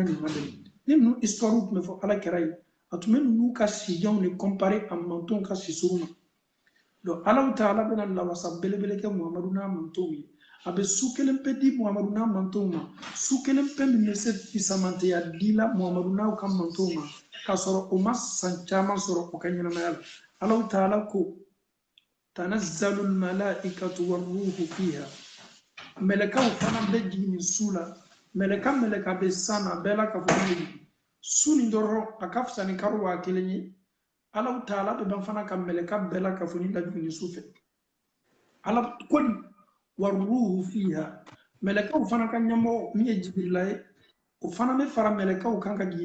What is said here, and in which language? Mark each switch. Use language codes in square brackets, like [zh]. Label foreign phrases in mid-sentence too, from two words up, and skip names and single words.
[bm] nin madɛmɛ ni ninnu histoire tun bɛ fɔ Ala kɛra ye a tun bɛ ninnu ka sijanw de comparer a mantonw ka sisuru ma donc Ala Taala bɛna lawasa belebele kɛ Muhamadu n'a mantonw ye a bɛ su kelen pe di Muhamadu n'a mantonw ma su kelen pe min bɛ se fisamanteya dila Muhamadu n'a ka mantonw ma k'a sɔrɔ o ma san caman sɔrɔ o ka ɲɛnamaya la Ala Taala ko [ar] تنزل الملائكة والروح فيها [bm] mɛlɛkaw fana bɛ jigin nin su la mɛlɛka bɛ san na bɛɛ la ka fɔ ne jigin su nin dɔrɔn a ka fisa ni kalo 1000 ye Ala Taala bɛ ban fana ka mɛlɛka bɛɛ la ka fɔ ni lajigin nin su fɛ Ala ko ni [ar] والروح فيها [bm] mɛlɛkaw fana ka ɲɛmɔgɔ min ye Jibirila ye o fana bɛ fara mɛlɛkaw kan ka jigin